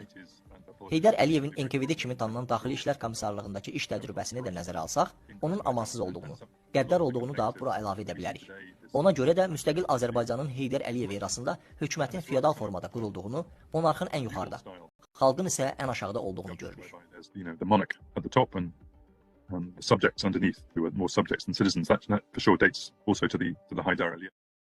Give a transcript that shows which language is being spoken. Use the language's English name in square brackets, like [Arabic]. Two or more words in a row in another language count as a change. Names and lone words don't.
[Azerbaijani] Heydər Əliyevin NKVD kimi tanınan Daxili İşlər Komissarlığındakı iş təcrübəsini də nəzərə alsaq, onun amansız olduğunu, qəddar olduğunu da bura əlavə edə bilərik. Ona görə də müstəqil Azərbaycanın Heydər Əliyev erasında hökumətin feodal formada qurulduğunu, monarxın ən yuxarıda, xalqın isə ən aşağıda olduğunu görürük. [English] And the subjects underneath, who were more subjects than citizens, that for sure dates also to the Haydar Aliyev.